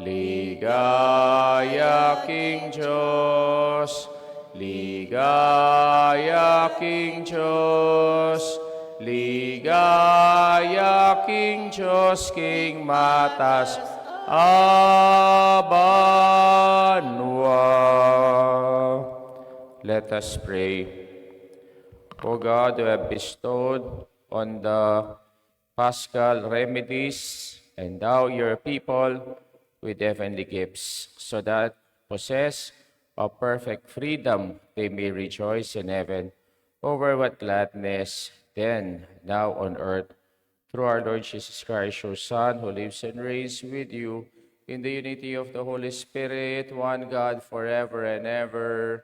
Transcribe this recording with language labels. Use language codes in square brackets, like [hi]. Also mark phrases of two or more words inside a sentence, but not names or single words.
[pam] Ligaya King Diyos, ligaya King Diyos, ligaya King Diyos, King Matas, Abanwa. [en] Let us pray. O God, who have bestowed on the Paschal remedies, endow your people with heavenly gifts, so that, possessed of perfect freedom, they may rejoice in heaven over what gladness then, now on earth, through our Lord Jesus Christ, your Son, who lives and reigns with you in the unity of the Holy Spirit, one God, forever and ever.